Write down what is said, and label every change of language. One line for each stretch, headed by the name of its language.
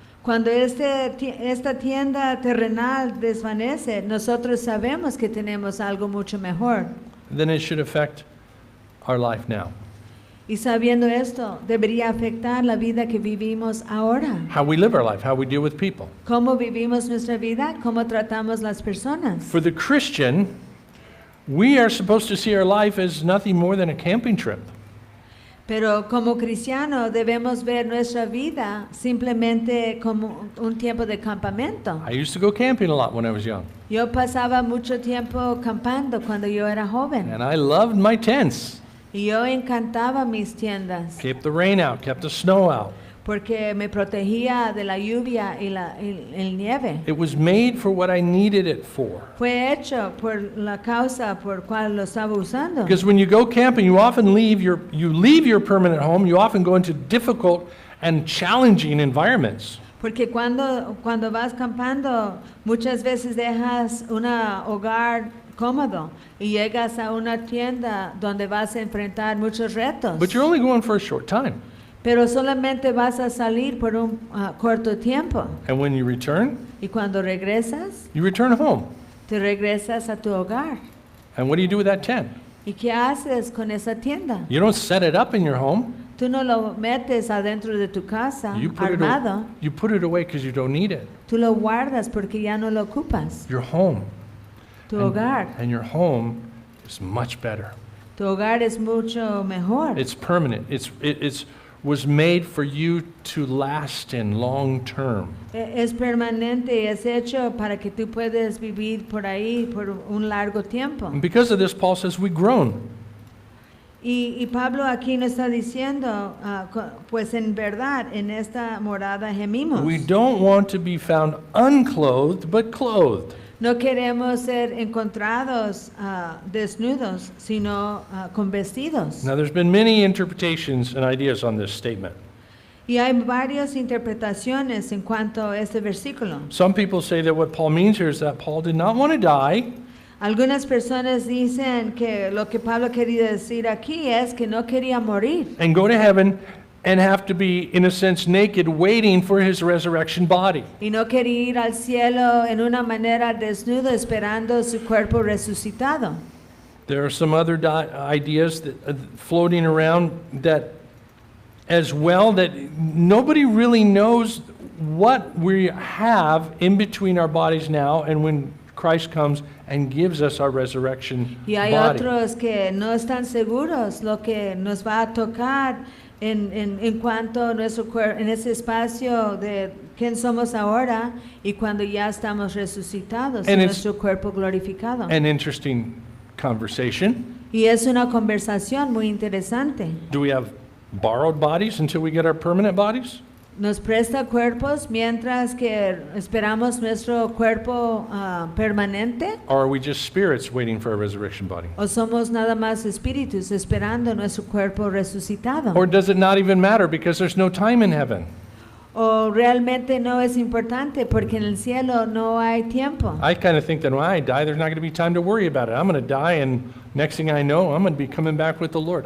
Spanish: cuando esta tienda terrenal desvanece, nosotros sabemos que tenemos algo mucho mejor.
English: Then it should affect our life now.
Spanish: Y sabiendo esto, debería afectar la vida que vivimos ahora.
English: How we live our life, how we deal with people.
Spanish: ¿Cómo vivimos nuestra vida? ¿Cómo tratamos las personas?
English: For the Christian, we are supposed to see our life as nothing more than a camping trip.
Spanish: Pero como cristiano debemos ver nuestra vida simplemente como un tiempo de campamento.
English: I used to go camping a lot when I was young,
Spanish: Yo pasaba mucho tiempo campando cuando yo era joven.
English: and I loved my tents.
Spanish: Y yo encantaba mis tiendas
English: Kept the rain out, kept the snow out.
Spanish: porque me protegía de la lluvia y el nieve.
English: It was made for what I needed it for.
Spanish: Fue hecho por la causa por cual lo estaba usando.
English: Because when you go camping, you often leave your permanent home, you often go into difficult and challenging environments.
Spanish: Porque cuando vas campando, muchas veces dejas un hogar cómodo y llegas a una tienda donde vas a enfrentar muchos retos.
English: But you're only going for a short time.
Spanish: Pero solamente vas a salir por un corto tiempo.
English: And when you return,
Spanish: Y cuando regresas,
English: you return home.
Spanish: te regresas a tu hogar.
English: And what do you do with that tent?
Spanish: ¿Y qué haces con esa tienda?
English: You don't set it up in your home.
Spanish: Tú no lo metes adentro de tu casa
English: You
Spanish: armado.
English: put it away because you don't need it.
Spanish: Tú lo guardas porque ya no lo ocupas.
English: Your home.
Spanish: Tu hogar.
English: And your home is much better.
Spanish: Tu hogar es mucho mejor.
English: It's permanent. It's was made for you to last in long term.
Spanish: Es permanente, es hecho para que tú puedas vivir por ahí por un largo tiempo.
English: And because of this, Paul says we groan.
Spanish: Y Pablo aquí nos está diciendo, pues en verdad, en esta morada gemimos.
English: We don't want to be found unclothed, but clothed.
Spanish: No queremos ser encontrados desnudos, sino con vestidos.
English: Now, there's been many interpretations and ideas on this statement.
Spanish: Y hay varias interpretaciones en cuanto a este versículo.
English: Some people say that what Paul means here is that Paul did not want to die,
Spanish: Algunas personas dicen que lo que Pablo quería decir aquí es que no quería morir
English: and go to heaven and have to be, in a sense, naked, waiting for his resurrection body.
Spanish: y no quería ir al cielo en una manera desnudo esperando su cuerpo resucitado.
English: There are some other ideas that, floating around that as well, that nobody really knows what we have in between our bodies now and when Christ comes and gives us our resurrection
Spanish: Y hay
English: body.
Spanish: otros que no están seguros lo que nos va a tocar en cuanto a nuestro cuerpo, en ese espacio de quién somos ahora y cuando ya estamos resucitados en
English: And it's
Spanish: nuestro cuerpo glorificado.
English: An interesting conversation.
Spanish: Y es una conversación muy interesante.
English: Do we have borrowed bodies until we get our permanent bodies?
Spanish: Nos presta cuerpos mientras que esperamos nuestro cuerpo permanente,
English: Or are we just spirits waiting for a resurrection body?
Spanish: o somos nada más espíritus esperando nuestro cuerpo resucitado.
English: Or does it not even matter because there's no time in heaven?
Spanish: O realmente no es importante porque en el cielo no hay tiempo.
English: I kind of think that when I die, there's not going to be time to worry about it. I'm going to die, and next thing I know, I'm going to be coming back with the Lord.